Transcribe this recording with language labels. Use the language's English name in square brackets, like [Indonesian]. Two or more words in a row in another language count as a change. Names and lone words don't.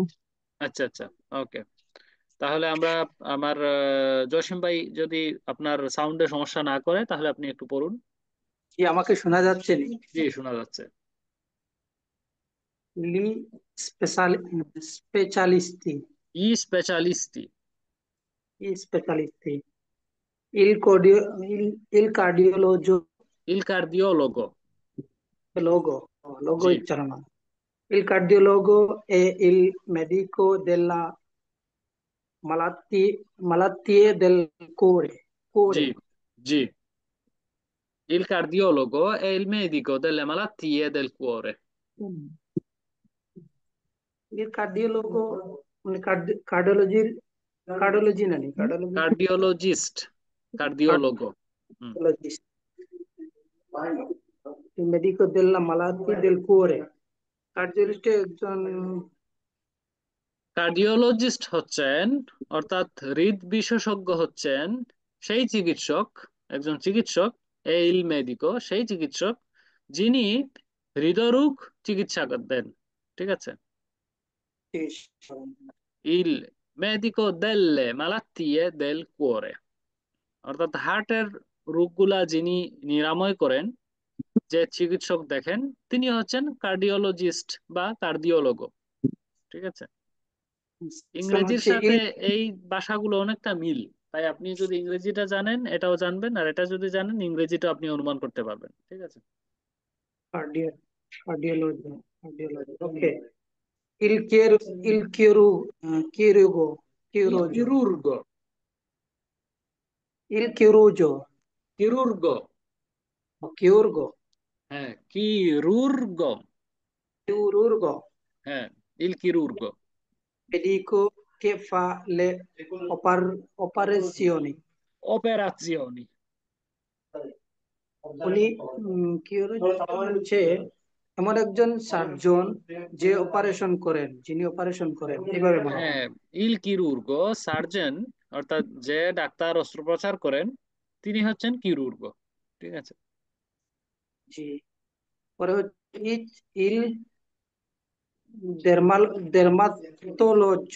[Bangla] আচ্ছা আচ্ছা, ওকে। তাহলে আমরা আমার জসিম ভাই যদি আপনার সাউন্ডে সমস্যা না করে তাহলে আপনি একটু পড়ুন। কি আমাকে শোনা যাচ্ছে? জি, শোনা যাচ্ছে। [Italian] li specialisti I specialisti specialisti il cardiologo il cardiologo logo [Bangla] জি [Italian] ucciarana il cardiologo è il medico della malattie del cuore জি জি il cardiologo è il medico delle malattie del cuore। il cardiologo [Bangla] মানে cardiology না নি [Italian] cardiologist cardiologo cardiologist il medico della malattie del cuore কার্ডিওলজিস্ট একজন [Bangla] কার্ডিওলজিস্ট হচ্ছেন, অর্থাৎ হৃদ বিশেষজ্ঞ হচ্ছেন সেই চিকিৎসক, একজন চিকিৎসক, এই মেডিকো সেই চিকিৎসক যিনি হৃদরোগ চিকিৎসা দেন। ঠিক আছে, [Italian] il medico delle malattie del cuore, [Bangla] অর্থাৎ হার্টের রোগগুলা যিনি নিরাময় করেন, যে চিকিৎসক দেখেন, তিনি হচ্ছেন কার্ডিওলজিস্ট বা কার্ডিওলগো। ঠিক আছে, ইংরেজির সাথে এই ভাষাগুলো অনেকটা মিল, তাই আপনি যদি ইংরেজিটা জানেন এটাও জানবেন, আর এটা যদি জানেন ইংরেজিটা আপনি অনুমান করতে পারবেন। ঠিক আছে, [Italian] cardiology ওকে il chirurgo chirurgo il chirurgo chirurgo chirurgo হ্যাঁ chirurgo হ্যাঁ il chirurgo medico che fa le operazioni [Bangla] উনি কি হচ্ছে এমন একজন সার্জন যে অপারেশন করেন, যিনি অপারেশন করেন, এইভাবে বলা হয়। হ্যাঁ, [Italian] il chirurgo [Bangla] সার্জন, অর্থাৎ যে ডাক্তার অস্ত্রোপচার করেন তিনি হচ্ছেন কিরুর্গো। ঠিক আছে। জি। পরে হচ্ছে [Italian] il dermal dermatologo,